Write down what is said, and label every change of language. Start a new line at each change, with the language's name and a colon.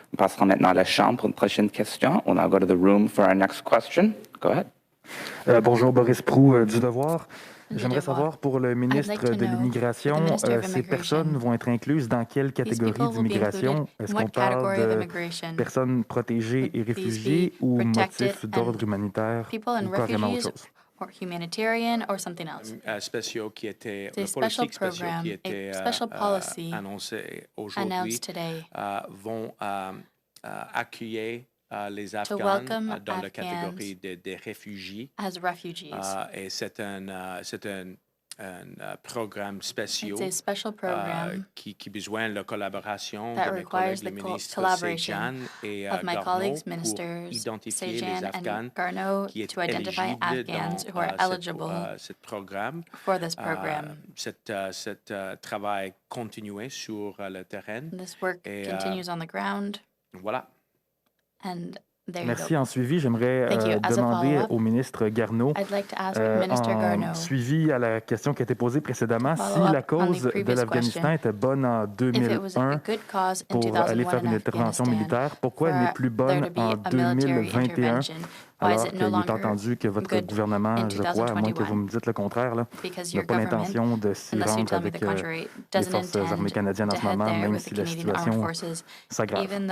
French: On passera maintenant à la Chambre pour une prochaine question. On va
English: go to the room for our next question. Go ahead.
French: Bonjour, Boris Proulx du Devoir. J'aimerais savoir, pour le ministre de l'Immigration, ces personnes vont être incluses dans quelle catégorie d'immigration? Est-ce qu'on parle de personnes protégées et réfugiées ou motifs d'ordre humanitaire ou carrément autre chose?
English: Humanitarian or something else.
French: Spéciaux qui était Des
English: special program,
French: qui était
English: special policy
French: annoncé aujourd'hui
English: announced today
French: vont accueillir les Afghans dans la catégorie des réfugiés.
English: As refugees.
French: Et c'est un programme spécial qui a besoin de la collaboration de mes collègues les ministres Sajjan et Garneau pour identifier les Afghans qui sont éligibles dans ce programme. Cet travail continue sur le terrain.
English: This work continues on the ground.
French: Voilà.
English: And
French: merci. En suivi, j'aimerais demander au ministre Garneau, en suivi à la question qui a été posée précédemment, si la cause de l'Afghanistan était bonne en 2001 pour aller faire une intervention militaire, pourquoi elle n'est plus bonne en 2021, alors qu'il est entendu que votre gouvernement, je crois, à moins que vous me dites le contraire, n'a pas l'intention de s'y rendre avec les forces armées canadiennes en ce moment, même si la situation s'aggrave.